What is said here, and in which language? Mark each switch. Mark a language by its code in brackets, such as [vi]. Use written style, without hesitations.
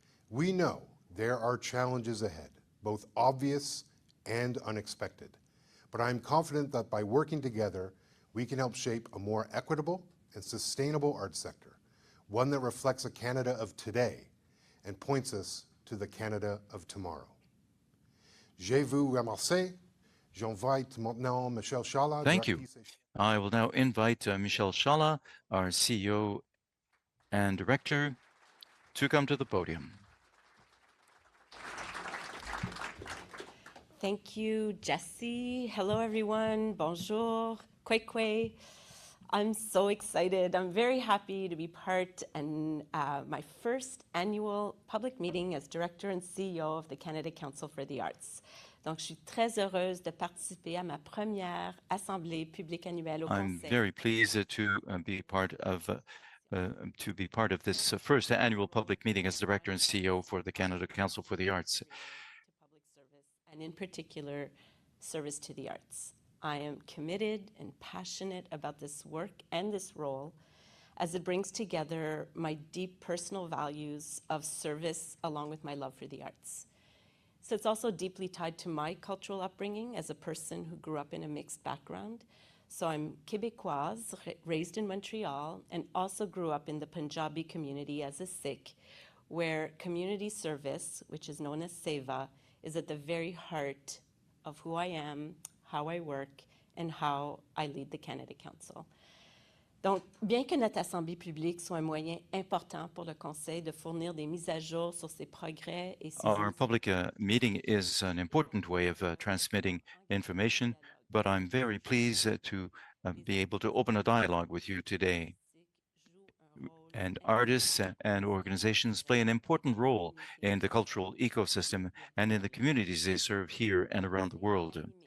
[en] We know there are challenges ahead, both obvious and unexpected, but I'm confident that by working together, we can help shape a more equitable and sustainable arts sector, one that reflects a Canada of today and points us to the Canada of tomorrow. [fr] Je vous remercie. J'invite maintenant Michelle Chala. [en] Thank you. I will now invite Michelle Chala, our CEO and Director, to come to the podium. Thank you, Jesse. Hello, everyone. Bonjour. Kwekwe. I'm so excited. I'm very happy to be part in my first annual public meeting as Director and CEO of the Canada Council for the Arts. [fr] Donc, je suis très heureuse de participer à ma première assemblée publique annuelle au [en] I'm [fr] Conseil. [en] very pleased to be part of this first annual public meeting as Director and CEO for the Canada Council for the Arts. To public service, and in particular, service to the arts. I am committed and passionate about this work and this role as it brings together my deep personal values of service along with my love for the arts. So it's also deeply tied to my cultural upbringing as a person who grew up in a mixed background. So I'm Québécoise, raised in Montreal, and also grew up in the Punjabi community as a Sikh, where community service, which is known as Seva, is at the very heart of who I am, how I work, and how I lead the Canada Council. [fr] Donc, bien que notre assemblée publique soit un moyen important pour le Conseil de fournir des mises à jour sur ses progrès et ses [en] Our public meeting is an important way of transmitting information, but I'm very pleased to be able to open a dialogue with you today. And artists and organizations play an important role in the cultural ecosystem and in the communities they serve here and around the world.